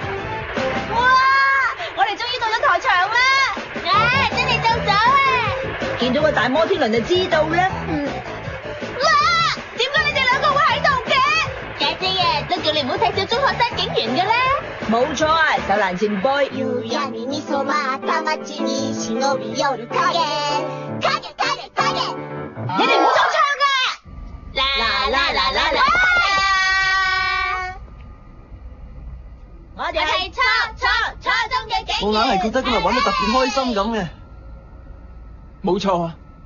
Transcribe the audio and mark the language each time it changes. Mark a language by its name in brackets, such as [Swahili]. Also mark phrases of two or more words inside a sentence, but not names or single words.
[Cantonese] 哇！我哋終於到咗台場啦！真係到咗啊！見到個大摩天輪就知道啦。哇！點解你哋兩個會喺度嘅？姐姐啊，都叫你唔好睇小中學生警員嘅啦。冇錯啊，秀蘭前輩。 [Japanese] 夕闇に染まった街に忍び寄る影。 [Cantonese] 你哋唔好唱啊！啦啦啦啦啦！我哋係初中嘅警員。我硬係覺得今日玩得特別開心咁嘅。冇錯啊！